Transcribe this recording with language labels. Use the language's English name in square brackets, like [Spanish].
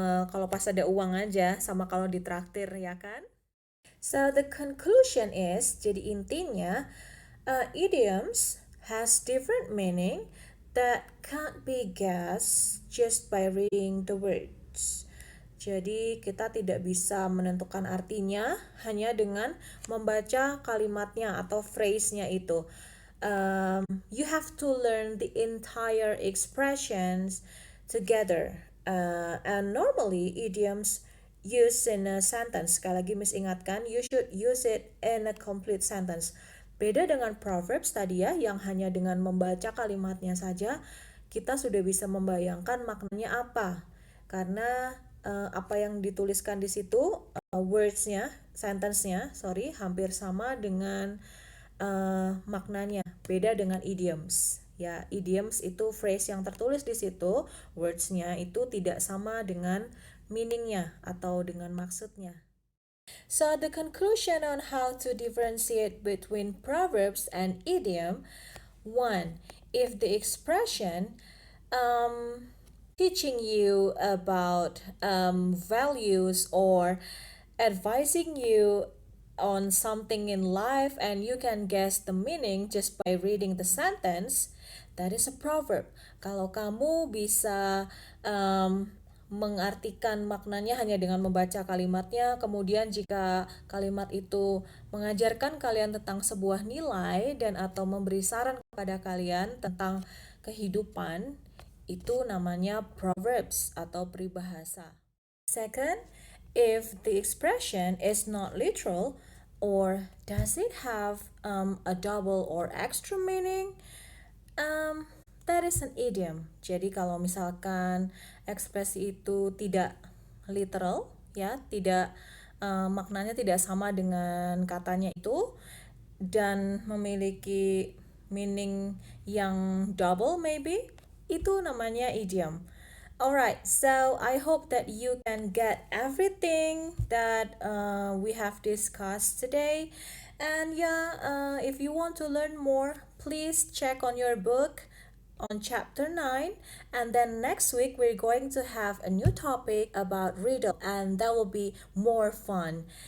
[Indonesian] Kalau pas ada uang aja, sama kalau ditraktir ya kan? [English] So the conclusion is, [Indonesian] jadi intinya, [English] idioms has different meaning that can't be guessed just by reading the words. [Indonesian] Jadi kita tidak bisa menentukan artinya hanya dengan membaca kalimatnya atau phrase-nya itu. [English] You have to learn the entire expressions together. And normally idioms used in a sentence, [Indonesian] sekali lagi Miss ingatkan, [English] you should use it in a complete sentence. [Indonesian] Beda dengan proverbs tadi ya, yang hanya dengan membaca kalimatnya saja kita sudah bisa membayangkan maknanya apa. Karena apa yang dituliskan di situ, words-nya, sentence-nya, hampir sama dengan maknanya. Beda dengan idioms. Ya, idioms itu phrase yang tertulis di situ, words-nya itu tidak sama dengan meaning-nya atau dengan maksudnya. [English] So the conclusion on how to differentiate between proverbs and idiom, one, if the expression teaching you about values or advising you on something in life and you can guess the meaning just by reading the sentence, that is a proverb. [Indonesian] Kalau kamu bisa mengartikan maknanya hanya dengan membaca kalimatnya, kemudian jika kalimat itu mengajarkan kalian tentang sebuah nilai dan atau memberi saran kepada kalian tentang kehidupan, itu namanya proverbs atau peribahasa. [English] Second, if the expression is not literal or does it have a double or extra meaning, that is an idiom. [Indonesian] Jadi kalau misalkan ekspresi itu tidak literal, ya, tidak maknanya tidak sama dengan katanya itu dan memiliki meaning yang double maybe, itu namanya idiom. [English] Alright, so I hope that you can get everything that we have discussed today. And yeah, if you want to learn more, please check on your book on chapter 9. And then next week, we're going to have a new topic about riddle, and that will be more fun.